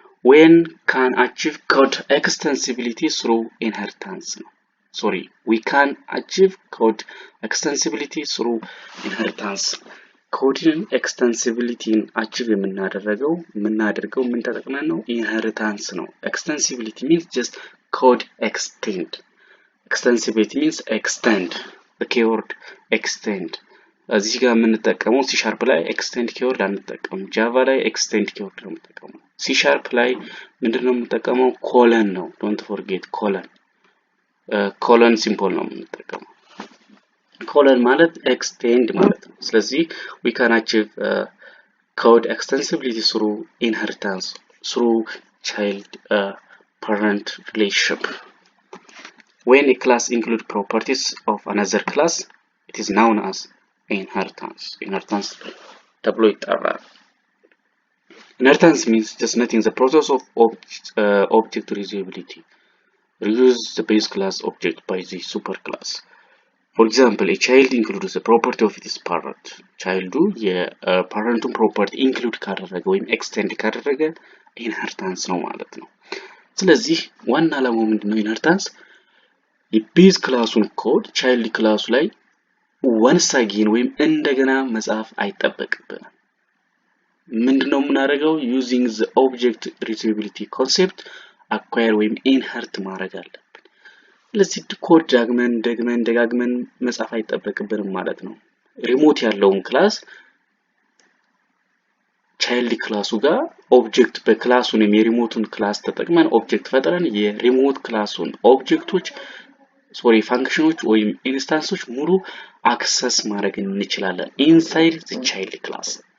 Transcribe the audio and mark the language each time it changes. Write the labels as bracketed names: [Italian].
[English] When can achieve code extensibility through inheritance? We can achieve code extensibility through inheritance. Code extensibility achieve [Amharic] የምናደርገው ምን ተጠቅመን ነው? inheritance ነው. [English] Extensibility means just code extend. Extensibility means extend. The keyword extend. [Amharic] እዚህ ጋር የምንጠቀመው C# ላይ extend keyword አንጠቀምም. Java ላይ extend keyword ነው የምንጠቀመው. C# ላይ ምንድነው የምንጠቀመው? colon ነው. [English] Don't forget colon. Colon symbol [Amharic] ነው የምንጠቀመው. colon ማለት extend ማለት ነው. [English] ስለዚህ we can achieve code extensibility through inheritance, through child parent relationship. When a class includes properties of another class, it is known as inheritance. [Amharic] Inheritance ተብሎ ይጠራል. [English] Inheritance means just nothing, the process of object reusability. Reuse the base class object by the superclass. For example, a child includes the property of its parent. [Amharic] Child parent property include ካደረገ ወይም extend ካደረገ inheritance ነው ማለት ነው. ስለዚህ ዋና ዓላማው ምንድነው? inheritance የቤዝ ክላሱን ኮድ child ክላሱ ላይ [English] once again [Amharic] ወይም እንደገና መጻፍ አይጠበቅብንም. ምንድነው የምናደርገው? [English] using the object reusability concept acquire ወይም inherit [Amharic] ማድረግ አለብን. ስለዚህ ኮድ ደጋግመን መጻፍ አይጠበቅብንም ማለት ነው. ሪሞት ያለውን ክላስ child ክላሱ ጋር ኦብጀክት በክላሱን የሪሞቱን ክላስ ተጠቅመን ኦብጀክት ፈጥረን የሪሞት ክላሱን ኦብጀክቶች ፋንክሽኖች ወይም ኢንስታንሶች ሙሉ አክሰስ ማድረግ እንችላለን [English] inside the child class.